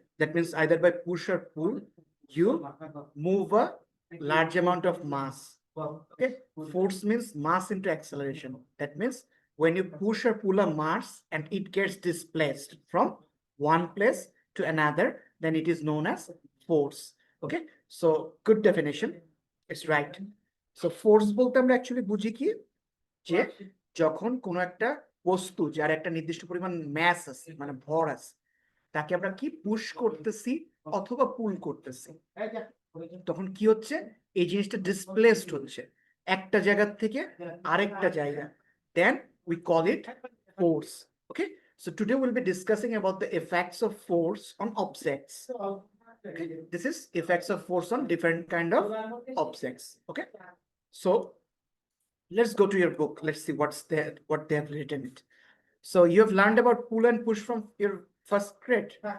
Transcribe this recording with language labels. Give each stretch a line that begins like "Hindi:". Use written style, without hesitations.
English: That means either by push or pull, you move a large amount of mass. Okay, force means mass into acceleration. That means when you push or pull a mass and it gets displaced from one place to another, then it is known as force. Okay, so good definition. It's right.
Bangla: So force বলতে আমরা actually বুঝি কি যে যখন কোনো একটা বস্তু যার একটা নির্দিষ্ট পরিমাণ ম্যাস আছে মানে ভর আছে তাকে আমরা কি পুশ করতেছি অথবা পুল করতেছি, তখন কি হচ্ছে এই জিনিসটা ডিসপ্লেসড হচ্ছে একটা জায়গা থেকে আরেকটা জায়গা,
English: Then we call it force. Okay, so today we'll be discussing about the effects of force on objects. Okay, this is effects of force on different kind of objects. Okay, so let's go to your book. Let's see what they have written it. So you have learned about pull and push from your first grade.